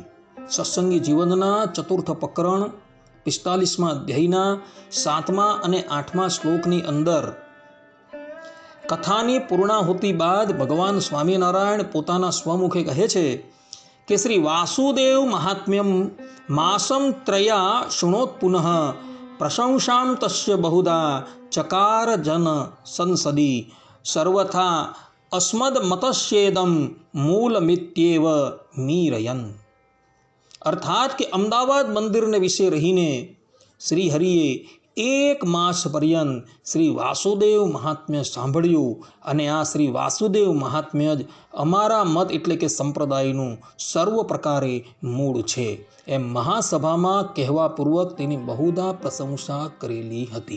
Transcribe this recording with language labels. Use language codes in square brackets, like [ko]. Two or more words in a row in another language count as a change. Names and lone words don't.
[gu] સત્સંગી જીવનના 4થ પ્રકરણ 45મા અધ્યાયના 7મા અને 8મા શ્લોકની અંદર કથાની પૂર્ણાહુતિ બાદ ભગવાન સ્વામિનારાયણ પોતાના સ્વમુખે કહે છે કે શ્રી વાસુદેવ મહાત્મ્યમ [sa] માસમ ત્રયા શૃણોત પુનઃ प्रशंसां तस्य बहुधा चकार जन संसदी सर्वथा अस्मदमतस्येदं મૂલમિત્યેવ મીરયન. [gu] અર્થાત કે અમદાવાદ મંદિરને વિશે રહીને શ્રી હરિએ 1 માસ પર્યંત શ્રી વાસુદેવ મહાત્મ્ય સાંભળ્યું અને આ શ્રી વાસુદેવ મહાત્મ્ય જ અમારા મત એટલે કે સંપ્રદાયનું સર્વ પ્રકારે મૂળ છે એમ મહાસભામાં કહેવાપૂર્વક તેની બહુધા પ્રશંસા કરેલી હતી.